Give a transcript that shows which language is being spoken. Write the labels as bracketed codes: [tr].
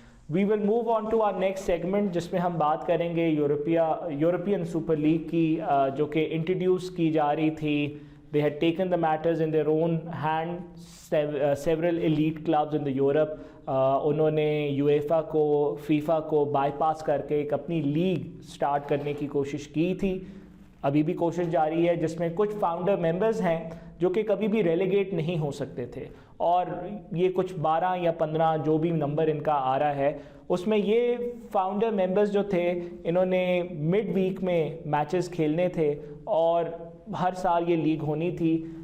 [en] We will move on to our next segment [ur] جس میں ہم بات کریں گے یورپین سپر لیگ کی, جو کہ انٹروڈیوس کی جا رہی تھی. [en] They had taken the matters in their own hand. Several elite clubs in the Europe [ur] انہوں نے یویفا کو, فیفا کو بائی پاس کر کے ایک اپنی لیگ سٹارٹ کرنے کی کوشش کی تھی. ابھی بھی کوشش جاری ہے, جس میں کچھ فاؤنڈر ممبرز ہیں جو کہ کبھی بھی ریلیگیٹ نہیں ہو سکتے تھے, اور یہ کچھ 12 یا 15 جو بھی نمبر ان کا آ رہا ہے, اس میں یہ فاؤنڈر ممبرز جو تھے انہوں نے مڈ ویک میں میچز کھیلنے تھے, اور ہر سال یہ لیگ ہونی تھی.